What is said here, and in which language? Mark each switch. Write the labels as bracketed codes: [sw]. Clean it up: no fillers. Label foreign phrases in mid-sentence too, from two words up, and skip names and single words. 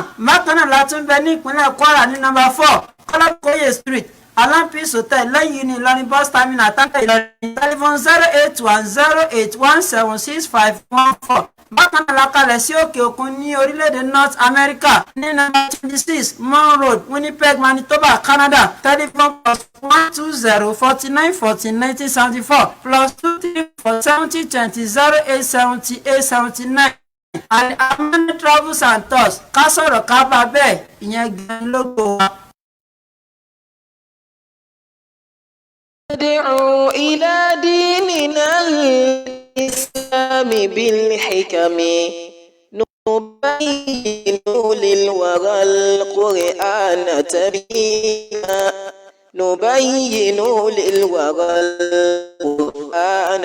[yo] bákan náà la tún bẹ ní ìpínlẹ̀ Kwara ní nọ́mbà 4 Kọ́lákóyè Street Alampis Hotel lẹ́yìn ní Ìlọrin [en] bus terminal [yo] Táǹkà Ìlọrin. [en] Telephone 08108176514. [yo] bákan náà la kalẹ̀ sí òkè òkun ní orílẹ̀-èdè North America ní nọ́mbà 26 Mon Road Winnipeg Manitoba Canada. [en] Telephone +12049141974 +2347020870879. [yo] Al-Amanah Travels and Tours ká sọ̀rọ̀ ká bá bẹ́ẹ̀ ìyẹn gan lógo wa. [ar] ندعو إلى ديننا الإسلام بالحكم نبين للورى القرآن تبينا نبين للورى القرآن